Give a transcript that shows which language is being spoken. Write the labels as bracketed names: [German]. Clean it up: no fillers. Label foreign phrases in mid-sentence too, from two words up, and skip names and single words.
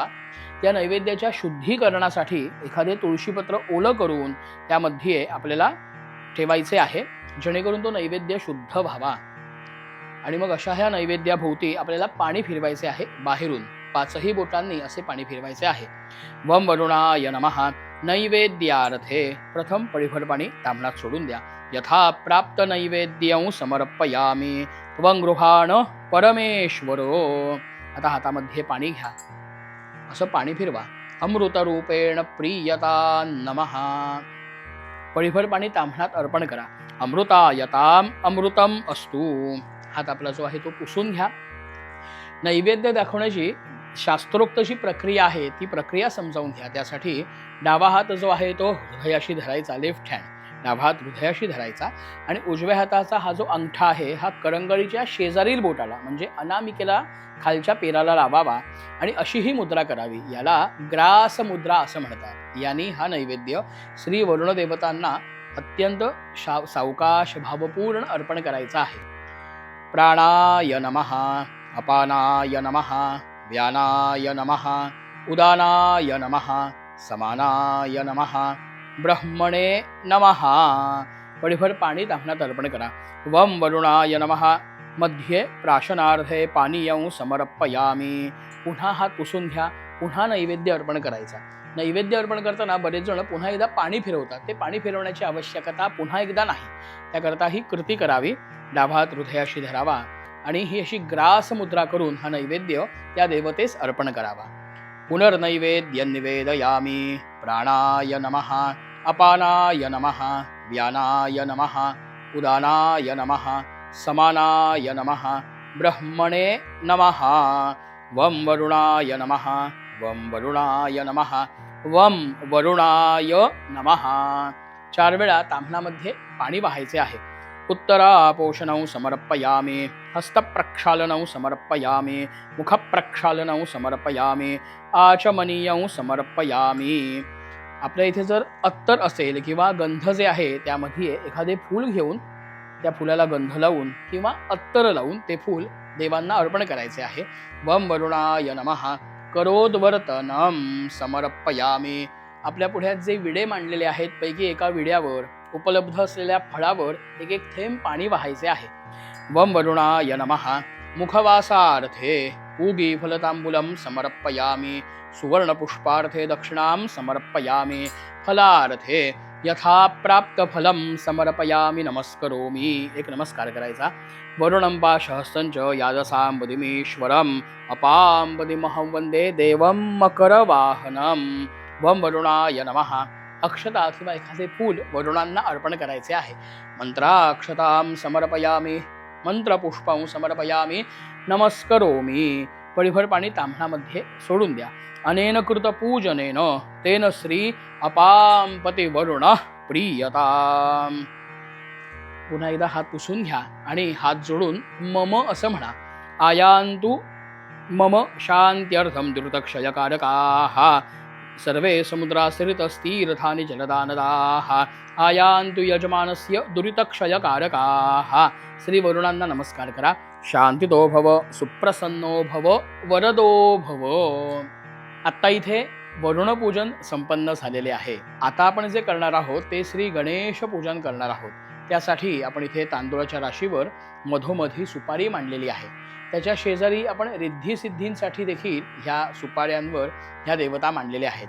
[Marathi] त्या नैवेद्याच्या शुद्धीकरणासाठी एखादे तुळशीपत्र ओलं करून त्यामध्ये आपल्याला ठेवायचे आहे, जेणेकरून तो नैवेद्य शुद्ध व्हावा। आणि मग अशा ह्या नैवेद्याभोवती आपल्याला पाणी फिरवायचे आहे। बाहेरून 5ही बोटांनी असे पाणी फिरवायचे आहे। [Sanskrit] वम वरुणाय नमः नैवेद्यार्थे [Marathi] प्रथम पळीभर पाणी ताम्हणात सोडून द्या। [Sanskrit] यथा प्राप्त नैवेद्यं समर्पयामी त्वं गृहाण परमेश्वरो। [Marathi] आता हातामध्ये पाणी घ्या, असं पाणी फिरवा। [Sanskrit] अमृतरूपेण प्रीयता नमः। [Marathi] पळीभर पाणी ताम्हणात अर्पण करा। [Sanskrit] अमृतायताम अमृतम अस्तु। [Marathi] हात आपला जो आहे तो पुसून घ्या। नैवेद्य दाखवण्याची शास्त्रोक्त जी प्रक्रिया आहे ती प्रक्रिया समजावून घ्या। त्यासाठी डावा हात जो आहे तो हृदयाशी धरायचा, [English] left hand [Marathi] डावा हात हृदयाशी धरायचा आणि उजव्या हाताचा हा जो अंगठा आहे हा करंगळीच्या शेजारील बोटाला म्हणजे अनामिकेला खालच्या पेराला लावावा आणि अशी ही मुद्रा करावी। याला ग्रास मुद्रा असं म्हणतात। यानी हा नैवेद्य श्री वरुण देवतांना अत्यंत सावकाश भावपूर्ण अर्पण करायचा आहे। [Sanskrit] प्राणाय नमः अपानाय नमः व्यानाय नमः उदानाय नमः समानाय नमः ब्रह्मणे नमः. [Marathi] पळीभर पाणी ताम्हणात अर्पण करा. [Sanskrit] वम वरुणाय नमः. मध्ये प्राशनार्थे पानीयं समर्पयामी. [Marathi] पुन्हा हात पुसून घ्या. पुन्हा नैवेद्य अर्पण करायचा. नैवेद्य अर्पण करताना बरेच जण पुन्हा एकदा पाणी फिरवतात. ते पाणी फिरवण्याची आवश्यकता पुन्हा एकदा नाही. त्याकरता ही कृती करावी. डावा हात हृदयाशी धरावा आणि ही अशी ग्रास मुद्रा करून हा नैवेद्य त्या देवतेस अर्पण करावा. [Sanskrit] पुनर्नैवेद्य निवेदयामी. प्राणाय नमः अपानाय नमः व्यानाय नमः उदानाय नमः समानाय नमः ब्रह्मणे नमः. वम वरुणाय नमः. वम वरुणाय नमः. वम वरुणाय नमः. [Marathi] 4 वेळा ताम्हणामध्ये पाणी वाहायचे आहे. [Sanskrit] उत्तरापोषणं समर्पयामी. हस्तप्रक्षालनं समर्पयामी. मुखप्रक्षालनं समर्पयामी. आचमनीयं समर्पयामी. [Marathi] आपल्या इथे जर अत्तर असेल किंवा गंध जे आहे त्यामध्ये एखादे फूल घेऊन त्या फुलाला गंध लावून किंवा अत्तर लावून ते फूल देवांना अर्पण करायचे आहे. [Sanskrit] वम वरुणाय नमः. करोद्वर्तनं समर्पयामी. [Marathi] आपल्या पुढ्यात जे विडे मांडलेले आहेत पैकी एका विड्यावर उपलब्ध असलेल्या फळावर एक एक थेंब पाणी वाहायचे आहे. [Sanskrit] वम वरुणाय नमः. मुखवासार्थे पूगी फलतांबूलं समर्पयामी. सुवर्णपुष्पार्थे दक्षिणां समर्पयामी. फलार्थे यथा प्राप्त फलं समर्पयामी नमस्करोमी. [Marathi] एक नमस्कार करायचा. [Sanskrit] वरुणं पाशहस्तंच यादसांबदिमीश्वरम् अपांबदिमहं वंदे देवं मकरवाहनम्. वम वरुणाय नमः. [Marathi] अक्षता किंवा एखादे फूल वरुणांना अर्पण करायचे आहे. [Sanskrit] मंत्राक्षतां समर्पयामी. मंत्रपुष्पं समर्पयामी नमस्करोमी. [Marathi] पळीभर पाणी ताम्हणामध्ये सोडून द्या. [Sanskrit] अनेन कृत पूजनेन तेन श्री अपांपती वरुण प्रियताम. [Marathi] पुन्हा एकदा हात पुसून घ्या आणि हात जोडून मम असं म्हणा. [Sanskrit] आयान्तु मम शांत्यर्थं द्रुतक्षयकारकाः सर्वे समुद्रास्थितस्तीर्थानि जलदानदाः आयान्तु यजमानस्य दुरितक्षयकारकाः. [Marathi] श्री वरुणांना नमस्कार करा. [Sanskrit] शांतितो भव, सुप्रसन्नो भव, वरदो भव. [Marathi] आत्ता इथे वरुण पूजन संपन्न झालेले आहे. आता आपण जे करणार आहोत ते श्री गणेश पूजन करणार आहोत. त्यासाठी आपण इथे तांदूळाच्या राशीवर मधोमधी सुपारी मांडलेली आहे. त्याच्या शेजारी आपण रिद्धी-सिद्धींसाठी देखील ह्या सुपाऱ्यांवर ह्या देवता मांडलेल्या आहेत.